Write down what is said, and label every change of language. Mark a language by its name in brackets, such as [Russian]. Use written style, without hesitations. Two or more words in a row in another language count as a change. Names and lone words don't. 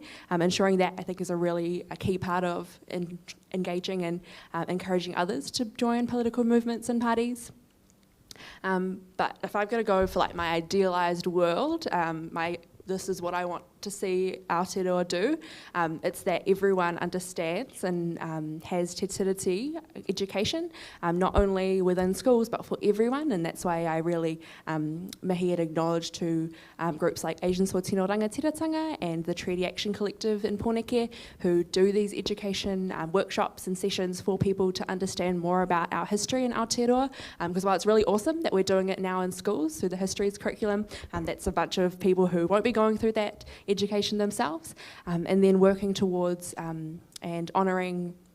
[English] Ensuring that, I think, is a key part of engaging and encouraging others to join political movements and parties. But if I've got to go for like my idealised world, this is what I want to see Aotearoa do. It's that everyone understands and has [Māori] te tiriti [English] education, not only within schools but for everyone, and that's why I really mihi and acknowledge to groups like Asian Soa Tino Rangatiratanga and the Treaty Action Collective in Pōneke, who do these education workshops and sessions for people to understand more about our history in Aotearoa, because while it's really awesome that we're doing it now in schools through the histories curriculum, that's a bunch of people who won't be going through that education themselves, and then working towards and honouring